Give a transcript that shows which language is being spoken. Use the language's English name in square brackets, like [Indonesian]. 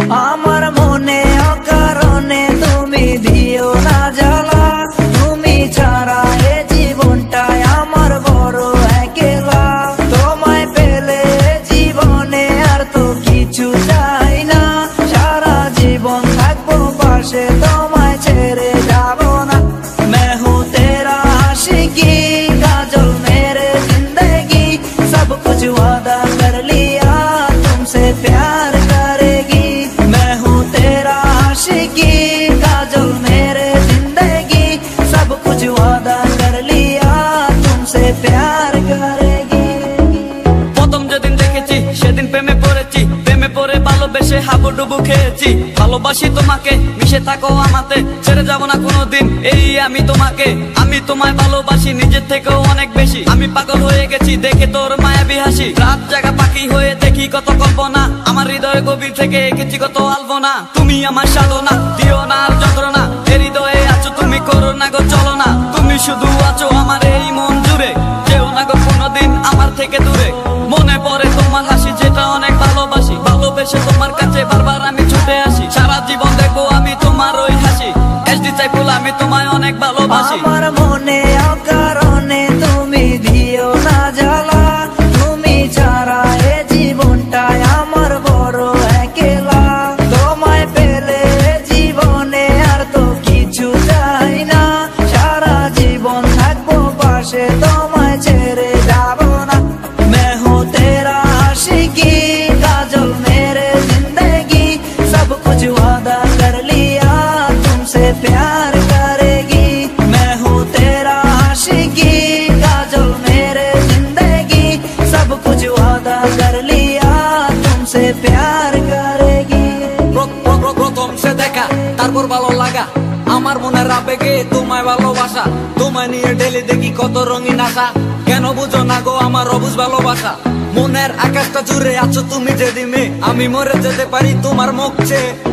[Bangla] আমার মনে অকারণে তুমি দিও না জ্বালা, তুমি ছাড়া এ জীবনটাই আমার বড় একলা। তোমায় পেলে জীবনে আর তো কিছু চাই না, সারা জীবন থাকবো পাশে, তোমায় ছেড়ে যাব না। [Hindi] मैं हूँ तेरा आशिकी, काजल मेरे जिंदगी, सब कुछ वादा कर लिया तुमसे प्यार करेगी। मैं हूँ तेरा आशिकी, काजल मेरे जिंदगी, सब कुछ वादा कर लिया तुमसे प्यार करेगी। [Bangla] প্রথম যেদিন দেখেছি সেদিন প্রেমে পড়েছি, প্রেমে পড়ে ভালোবেসে হাবুডুবু খেয়েছি। ভালোবাসি তোমাকে, মিশে থাকো আমাতে, ছেড়ে যাব না কোনোদিন এই আমি তোমাকে। আমি তোমায় ভালোবাসি নিজের থেকেও অনেক বেশি, আমি পাগল হয়ে গেছি দেখে তোর মায়াবী হাসি। রাত জাগা পাখি হয়ে দেখি কত কল্পনা, আমার হৃদয় গভীর থেকে এঁকেছি কত আলপনা। তুমি আমার সাধনা, দিও না আর যন্ত্রণা, এ হৃদয়ে আছো তুমি, করো না গো চলো না। তুমি শুধু আছো আমার এই মন জুড়ে, যেও না গো কোনোদিন আমার থেকে দূরে। মনে পড়ে তোমার হাসি যেটা অনেক ভালোবাসি, ভালোবেসে তোমার কাছে বারবার আমি ছুটে আসি। সারা জীবন দেখবো আমি তোমার ওই হাসি, এসডি চাইফুল আমি তোমায় অনেক ভালোবাসি। আমার মনে অকারণে তুমি দিও না জ্বালা, তুমি ছাড়া এ জীবনটাই আমার বড় একলা। তোমায় পেলে জীবনে আর তো কিছু চাই না, সারা জীবন থাকবো পাশে, তোমায় ছেড়ে যাব না। [Hindi] मैं हूँ तेरा आशिकी, काजल मेरे जिंदगी, सब कुछ वादा कर लिया तुमसे प्यार करेगी। मैं हूँ तेरा आशिकी, काजल मेरे जिंदगी, सब कुछ वादा कर लिया तुमसे प्यार करेगी। [Bangla] প্রথম সে দেখা তারপর ভালো লাগা, আমার মনের আবেগে তোমায় ভালোবাসা। তোমায় নিয়ে ডেলি দেখি কত রঙিন আশা, কেন বুঝো না গো আমার অবুঝ ভালোবাসা। মনের আকাশটা জুড়ে আছো তুমি যে দিমে, আমি মরে যেতে পারি তোমার মুখ চেয়ে।